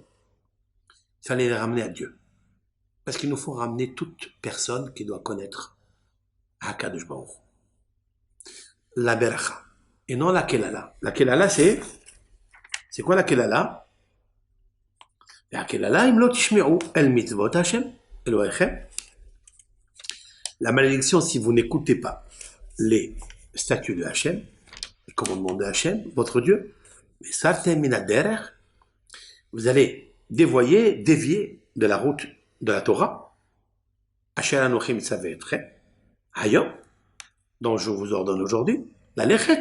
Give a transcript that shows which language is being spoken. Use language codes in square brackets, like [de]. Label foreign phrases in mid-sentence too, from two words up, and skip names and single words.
[fr] Il fallait les ramener à Dieu. Parce qu'il nous faut ramener toute personne qui doit connaître [he] הקדוש ברוך הוא. [fr] La beracha. Et non la kelala. La kelala, c'est quoi la kelala? La kelala, [he] אם לא תשמעו אל מצות השם אלהיכם. [fr] La malédiction, si vous n'écoutez pas les statuts de Hachem, les commandements de Hachem, votre Dieu, vous allez dévier de la route de la Torah, dont je vous ordonne aujourd'hui, la lechet.